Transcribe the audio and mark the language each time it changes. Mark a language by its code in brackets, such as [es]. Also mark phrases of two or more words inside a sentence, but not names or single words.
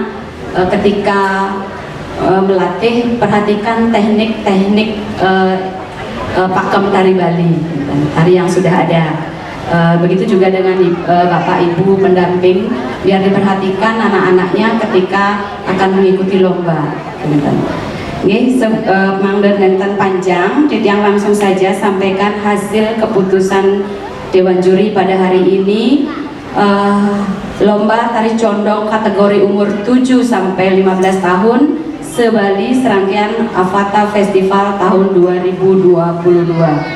[id] Ketika melatih, perhatikan teknik-teknik pakem tari Bali, tari yang sudah ada. Begitu juga dengan Bapak Ibu pendamping, biar diperhatikan anak-anaknya ketika akan mengikuti lomba. [ban] Mangder nenten panjang, [id] yang langsung saja sampaikan hasil keputusan Dewan Juri pada hari ini. Lomba tari condong kategori umur 7 sampai 15 tahun se-Bali serangkaian Avata Festival tahun 2022.